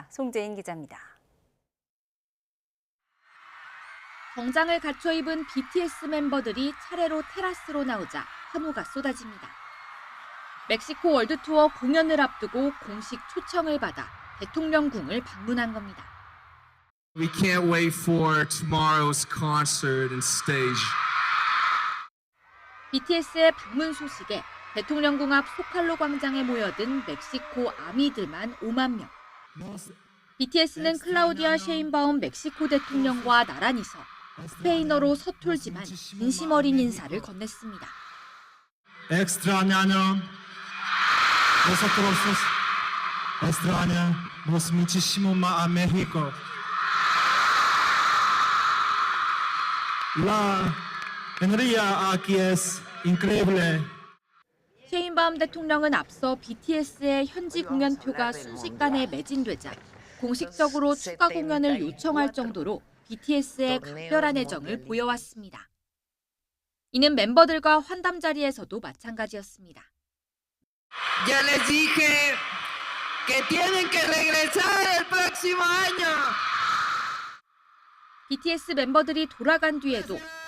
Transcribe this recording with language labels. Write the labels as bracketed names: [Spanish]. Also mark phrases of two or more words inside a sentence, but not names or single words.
[Korean] 송재인 기자입니다. 정장을 갖춰 입은 BTS 멤버들이 차례로 테라스로 나오자 환호가 쏟아집니다. 멕시코 월드투어 공연을 앞두고 공식 초청을 받아 대통령궁을 방문한 겁니다. [English] We can't wait for tomorrow's concert and stage. [Korean] BTS의 방문 소식에 대통령궁 앞 소칼로 광장에 모여든 멕시코 아미들만 5만 명. BTS는 클라우디아 셰인바움 멕시코 대통령과 나란히서 스페인어로 서툴지만 진심 어린 인사를 건넸습니다. [Spanish] Extrañamos nosotros extrañamos muchísimo más a México. La energía aquí es increíble. [Korean] 셰인바움 대통령은 앞서 BTS의 현지 공연표가 순식간에 매진되자 공식적으로 추가 공연을 요청할 정도로 BTS의 각별한 애정을 보여왔습니다. 이는 멤버들과 환담 자리에서도 마찬가지였습니다. [Spanish] Ya les dije que tienen que regresar el próximo año. [Korean] BTS 멤버들이 돌아간 뒤에도